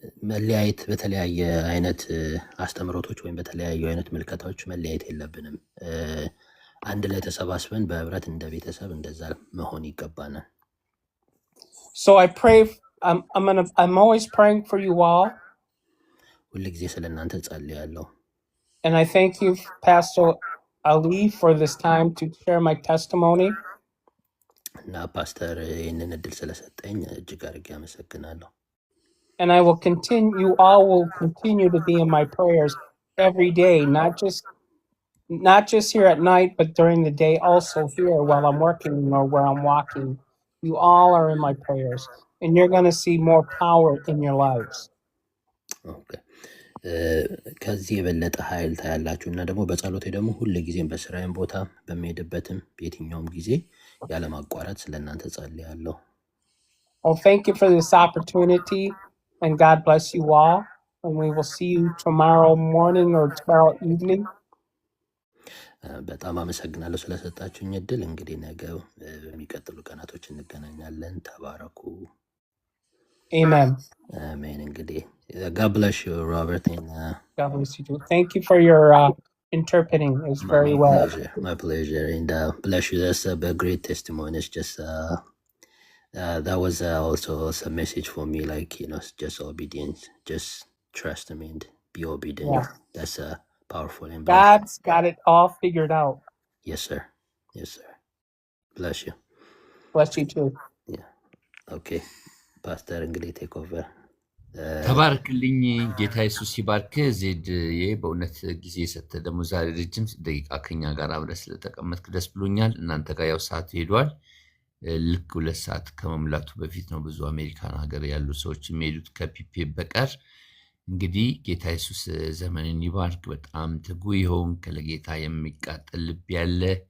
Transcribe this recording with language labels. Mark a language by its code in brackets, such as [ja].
[am] መለያየት በተለያየ አይነት አስተምሮቶች ወይም በተለያዩ አይነት ምልከታዎች መለያየት የለብንም። አንድ ላይ ተሰባስበን በህብረት እንደ ቤተሰብ እንደዛ መሆን ይገባናል። [en] So I pray. I'm always praying for you all. [am] ሁልጊዜ ስለእናንተ ጸልያለሁ። [en] And I thank you, Pastor Ali, for this time to share my testimony. [am] እና ፓስተር ይህንን እድል ስለሰጠኝ እጅግ አድርጌ አመሰግናለሁ። [en] And I will continue. You all will continue to be in my prayers every day, not just here at night, but during the day, also here while I'm working or where I'm walking. You all are in my prayers, and you're going to see more power in your lives. Okay. [am] ከዚህ የበለጠ ኃይል ታያላችሁ እና ደግሞ በጸሎቴ ደግሞ ሁልጊዜም በስራዬም ቦታ በሚሄድበትም በየትኛውም ጊዜ ያለማቋረጥ ስለእናንተ ጸልያለሁ። [en] Well, thank you for this opportunity, and God bless you all. And we will see you tomorrow morning or tomorrow evening. [am] በጣም አመሰግናለሁ ስለሰጣችሁኝ እድል። እንግዲህ ነገ በሚቀጥሉ ቀናቶች እንገናኛለን። ተባረኩ። [en] Amen. Amen. እንግዲህ God bless you, Robert. And God bless you too. Thank you for your interpreting. It's very well. My pleasure. And bless you. That's a great testimony. It's just that was also a message for me, like, just obedience, just trust him and be obedient. Yeah. That's powerful. And God's got it all figured out. Yes, sir. Yes, sir. Bless you. Bless you too. Yeah. Okay. Pastor, እንግዲህ take over. [am] ተባረክልኝ። ጌታ ኢየሱስ ይባርክ። ዜድ በእውነት ጊዜ ሰተ ደግሞ ዛሬ ረጅም ደቂቃ ከኛ ጋር አብረህ ስለተቀመጥክ ደስ ብሎኛል። እናንተ ጋር ያው ሰዓት ሄዷል። ልክ 2 ሰዓት ከመሙላቱ በፊት ነው ብዙ አሜሪካን ሀገር ያሉ ሰዎች የሚሄዱት ከፒፒ በቀር። እንግዲህ ጌታ ኢየሱስ ዘመንን ይባርክ። በጣም ትጉ ይሆን ለጌታ የሚቃጠል ልብ ያለ